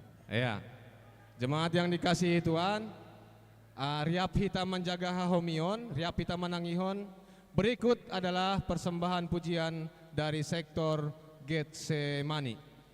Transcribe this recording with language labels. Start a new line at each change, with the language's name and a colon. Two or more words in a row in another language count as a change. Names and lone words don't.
Indonesian: Ya, jemaat yang dikasihi Tuhan,
Batak Simalungun: riap hita menjaga hahomion, riap hita menangihon.
Indonesian: Berikut adalah persembahan pujian dari sektor Getsemani.